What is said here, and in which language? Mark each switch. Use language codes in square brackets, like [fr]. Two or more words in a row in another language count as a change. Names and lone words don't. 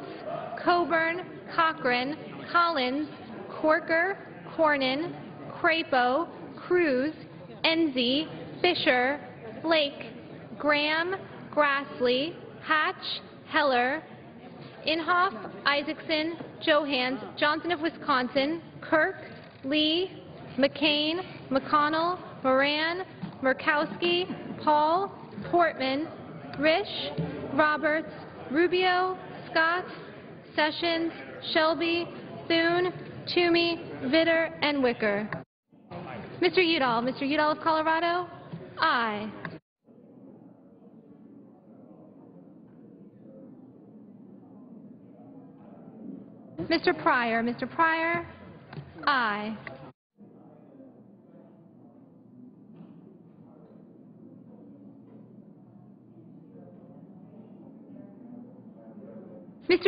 [en] Coburn, Cochran, Collins, Corker, Cornyn, Crapo, Cruz, Enzi, Fisher, Flake, Graham, Grassley, Hatch, Heller, Inhofe, Isaacson, Johans, Johnson of Wisconsin, Kirk, Lee, McCain, McConnell, Moran, Murkowski, Paul, Portman, Risch, Roberts, Rubio, Scott, Sessions, Shelby, Thune, Toomey, Vitter, and Wicker. Mr. Udall of Colorado, aye. Mr. Pryor, aye. Mr.